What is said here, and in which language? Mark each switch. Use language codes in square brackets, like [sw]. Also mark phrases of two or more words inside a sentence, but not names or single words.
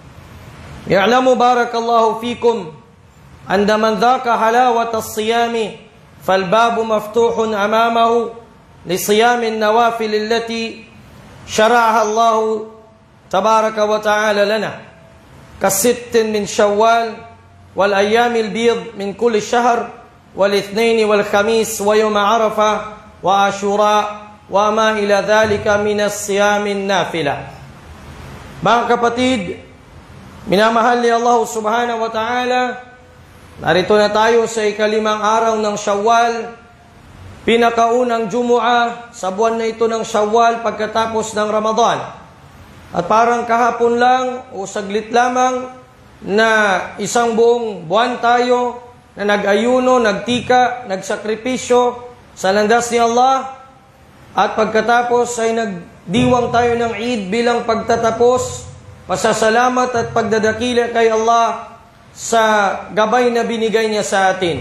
[ar] يعلم بارك الله فيكم عند من ذاق حلاوة الصيام فالباب مفتوح أمامه لصيام النوافل التي شرعها الله تبارك وتعالى لنا كالست من شوال والأيام البيض من كل شهر والاثنين والخميس ويوم عرفة وعاشوراء وما إلى ذلك من الصيام النافلة. [tl] Mga kapatid, minamahal ni Allah [ar] سبحانه وتعالى, [tl] narito na tayo sa ikalimang araw ng Shawwal, pinakaunang Jumu'ah sa buwan na ito ng Shawwal pagkatapos ng Ramadan. At parang kahapon lang o saglit lamang na isang buong buwan tayo na nag-ayuno, nagtika, nagsakripisyo sa landas ni Allah at pagkatapos ay nagdiwang tayo ng Eid bilang pagtatapos, pasasalamat at pagdadakila kay Allah sa gabay na binigay niya sa atin.